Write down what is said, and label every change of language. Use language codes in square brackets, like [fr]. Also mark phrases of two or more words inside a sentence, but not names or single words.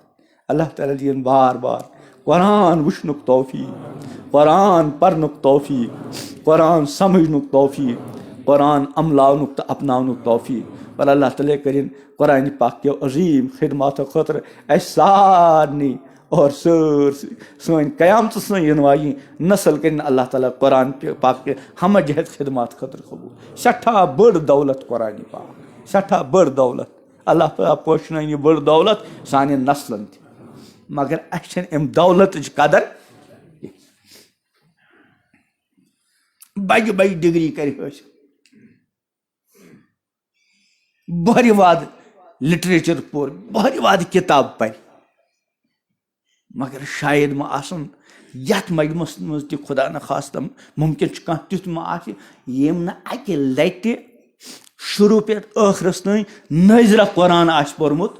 [ks] اللہ تعالیٰ دِیِن بار بار قرآن وٕچھنُک توفیٖق قرآن پرنُک توفیٖق قرآن سمجھنُک توفیٖق قرآن عملاونُک تہٕ اپناونُک توفیٖق. اور اللہ تعالیٰ کٔرِنۍ قرآنِ پاک کیو عظیٖم خدماتو خٲطرٕ اَسہِ سارنٕے اور سٲنۍ قیامتہٕ سۭتۍ یِنہٕ واجیٚنۍ نسل کٔرِنۍ اللہ تعالیٰ قرآن پاک کہِ ہمہ جہت خدمات خٲطرٕ قبوٗل. سٮ۪ٹھاہ بٔڑ دولت قرآنِ پاک سٮ۪ٹھاہ بٔڑ دولت. اللہ تعالیٰ پوشنٲیِن یہِ بٔڑ دولت سانٮ۪ن نسلن تہِ. مگر اَسہِ چھنہٕ امہِ دولتٕچ قدر. بجہِ بجہِ ڈگری کرِ حٲصِل بۄہرِ وادٕ لٹریچر پوٚر بۄہرِ وادٕ کِتاب پرِ مگر شاید ما آسن یتھ مجمس منٛز تہِ [ur] خدا نخواستہ [ks] ممکن چھُ کانٛہہ تیُتھ ما آسہِ ییٚمۍ نہٕ اکہِ لٹہِ شروٗع پٮ۪ٹھ ٲخرس تام نٲظرہ قرآن آسہِ پوٚرمُت.